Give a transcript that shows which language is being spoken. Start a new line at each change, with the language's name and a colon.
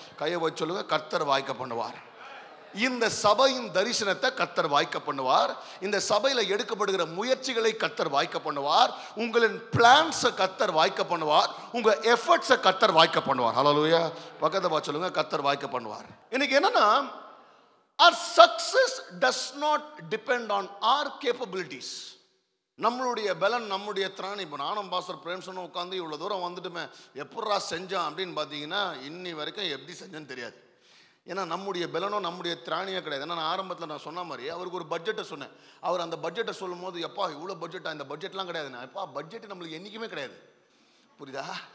Tamil: கையை வச்சு சொல்லுங்க, கர்த்தர் வாய்க்க பண்ணுவார். இந்த சபையின் தரிசனத்தை கர்த்தர் வாய்க்க பண்ணுவார். இந்த சபையில எடுக்கப்படுகிற முயற்சிகளை கர்த்தர் வாய்க்க பண்ணுவார். உங்களின் பிளான்ஸை கர்த்தர் வாய்க்க பண்ணுவார். உங்க எஃபர்ட்ஸை கர்த்தர் வாய்க்க பண்ணுவார். ஹல்லேலூயா. பக்கத்தை பார்த்து சொல்லுங்க, கர்த்தர் வாய்க்க பண்ணுவார். இன்னைக்கு என்னன்னா,
English: our success does not depend on our capabilities.
Tamil: நம்மளுடைய பலன், நம்முடைய திராணி. இப்போ நானும் பாஸ்டர் பிரேம்சனும் உட்காந்து இவ்வளோ தூரம் வந்துட்டுமே எப்படா செஞ்சான் அப்படின்னு பார்த்தீங்கன்னா, இன்னி வரைக்கும் எப்படி செஞ்சேன்னு தெரியாது. ஏன்னா நம்முடைய பலனோ நம்முடைய திராணியோ கிடையாது. ஏன்னா நான் ஆரம்பத்தில் நான் சொன்ன மாதிரி அவருக்கு ஒரு பட்ஜெட்டை சொன்னேன். அவர் அந்த பட்ஜெட்டை சொல்லும் போது, எப்பா இவ்வளோ பட்ஜெட்டா, இந்த பட்ஜெட்லாம் கிடையாதுண்ணா. எப்பா பட்ஜெட் நம்மளுக்கு என்றைக்குமே கிடையாது, புரியுதா?